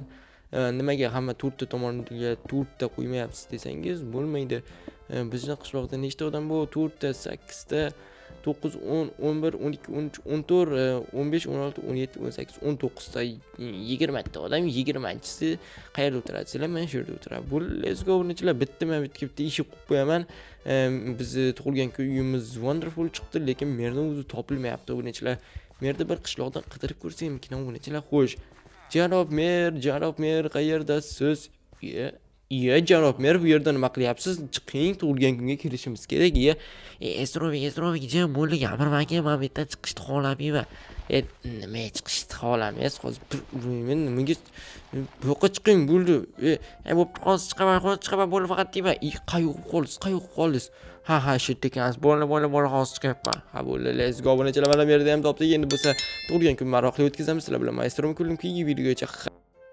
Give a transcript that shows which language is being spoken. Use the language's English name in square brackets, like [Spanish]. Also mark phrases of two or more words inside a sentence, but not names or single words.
[Uzbek] Nimaga hamma 4 ta tomoniga 4 ta qo'ymayapsiz desangiz bo'lmaydi. Bizning qishloqda nechta odam bor? 4 ta, 8 ta, 9, 10, 11, 12, 13, 14, 15, 16, 17, 18, 19 ta, 20 ta odam, 20-chisi qayerda o'tiradi? Sizlar mana shu yerda o'tiradi. Bu [English] let's go [Uzbek] obunachilar, bitta eshik qo'yib qo'yaman. Bizni tug'ilgan uyimiz wonderful chiqdi, lekin merdan o'zi topilmayapti obunachilar. Merda bir qishloqdan qidirib ko'rsakmikin obunachilar. Xo'sh, janob mer qayerdasiz? Janob mer, bu yerda nima qilyapsiz? Chiqing, tug'ilgan kunga kelishimiz kerak. Esrovik, jim bo'ldi, gapirmanga, men bu yerdan chiqishni xohlamayman. Nima chiqishni xohlamaysiz? Hozir bir urayman, nimaga bu yoqqa chiqing, bo'ldi. Bo'pti, hozir chiqaman, bo'ldi, faqat deyman. Qayoqqa qoldingiz? Ha, shu yerda ekansiz. Bo'ldi, hozir chiqyapman. Ha, bo'ldi, [English] let's go [Uzbek] obunachilar, mana bu yerda ham topdik. Endi bo'lsa tug'ilgan kun maroqli o'tkazamiz. Sizlar bilan Maestro Kulning videogacha